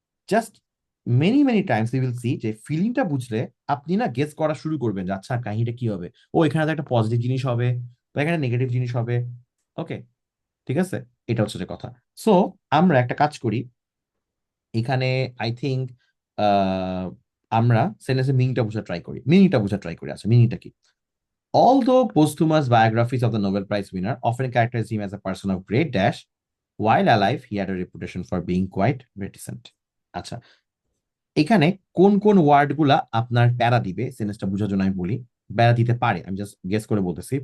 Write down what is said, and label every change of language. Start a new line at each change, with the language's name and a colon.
English: just many many times you will see
Bangla: যে ফিলিংটা বুঝলে আপনি না গেস করা শুরু করবেন যে আচ্ছা কাহিনীটা কি হবে, ও এখানে তো একটা পজিটিভ জিনিস হবে বা এখানে নেগেটিভ জিনিস হবে, ওকে, ঠিক আছে? এটা হচ্ছে যে কথা। সো আমরা একটা কাজ করি এখানে,
English: I think
Bangla: আমরা সেন্টেন্সের মিনিংটা বোঝা ট্রাই করি, মিনিংটা বোঝা ট্রাই করি। আচ্ছা, মিনিংটা কি?
English: Although posthumous biographies of the Nobel Prize winner often characterize him as a person of great dash, while alive he had a reputation for being quite reticent.
Bangla: আচ্ছা, এখানে কোন কোন ওয়ার্ড গুলা আপনার প্যারা দিবে সেন্টেন্সটা বোঝার জন্য আমি বলি, প্যারা দিতে পারে, আমি জাস্ট গেস করে বলতেছি।